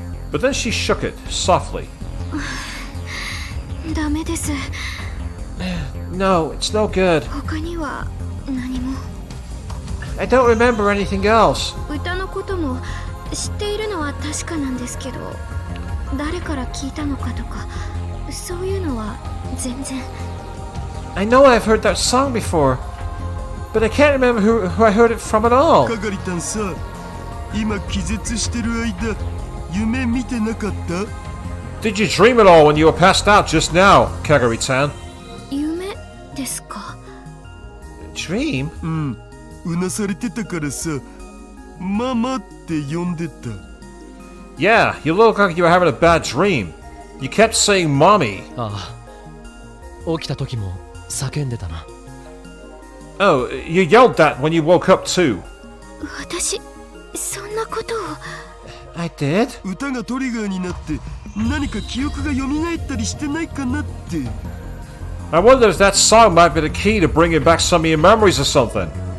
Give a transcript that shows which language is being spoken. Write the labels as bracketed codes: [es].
[en] But then she shook it softly. [ja] ダメです。 [en] No, it's no good. [ja] 他には何も。 [en] I don't remember anything else. [ja] 歌のことも知っているのは確かなんですけど、誰から聞いたのかとかそういうのは全然。 [en] I know I've heard that song before, but I can't remember who I heard it from at all. [ja] かがりたんさ、今気絶してる間夢見てなかった？ [en] Did you dream it all when you were passed out just now, Kagari-tan? [ja] 夢ですか？ [en] Dream? [ja] うん、うなされてたからさ、ママって呼んでた。 [en] Yeah, you look like you were having a bad dream. You kept saying mommy. [ja] ああ、起きた時も叫んでたな。 [en] Oh, you yelled that when you woke up too. [ja] 私そんなことを。 [en] I did? [ja] 歌がトリガーになって何か記憶が蘇ったりしてないかなって。 [en] I wondered if that song might be the key to bringing back some of your memories or something.